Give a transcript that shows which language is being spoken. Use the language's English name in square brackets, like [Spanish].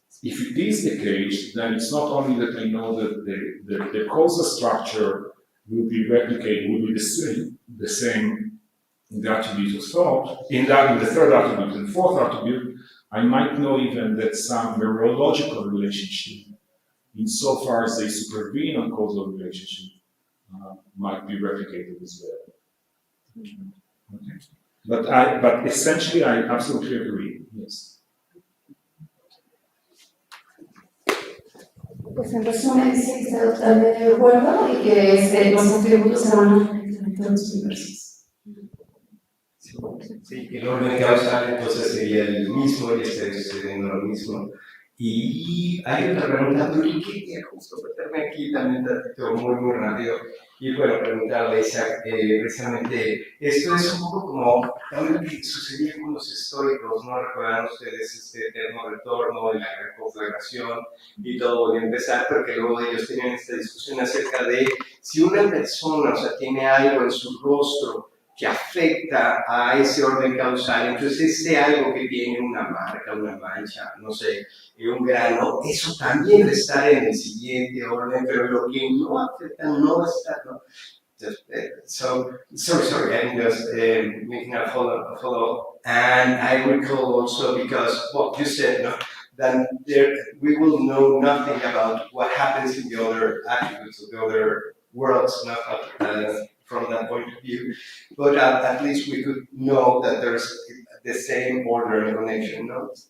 [English] If it is the case, then it's not only that I know that the causal structure will be replicated, will be the same in the attribute of thought, in the third attribute and fourth attribute, I might know even that some mereological relationship, insofar as they supervene on causal relationship, might be replicated as well. Okay. But essentially, I absolutely agree. Yes. [Spanish] Pues en resumen dice que está totalmente de acuerdo y que los atributos se van a reflejar en todos los universos. Sí, el orden causal entonces sería el mismo y estaría sucediendo lo mismo. Y hay otra pregunta, porque quería justo meterme aquí también muy rápido. Y bueno, preguntarle a Yitzhac, precisamente, esto es un poco como también que sucedía con los estoicos, ¿no? Recuerdan ustedes este eterno retorno de la conflagración y todo volvió a empezar, porque luego ellos tenían esta discusión acerca de si una persona, o sea, tiene algo en su rostro que afecta a ese orden causal, entonces ese algo que tiene una marca, una mancha, no sé, un grano, eso también está en el siguiente orden, pero lo que no afecta no está, ¿no? [English] Sorry, I'm just making a follow. And I recall also, because what you said, no, then we will know nothing about what happens in the other attributes of the other worlds, not from that point of view, but at least we could know that there's the same order and connection, no?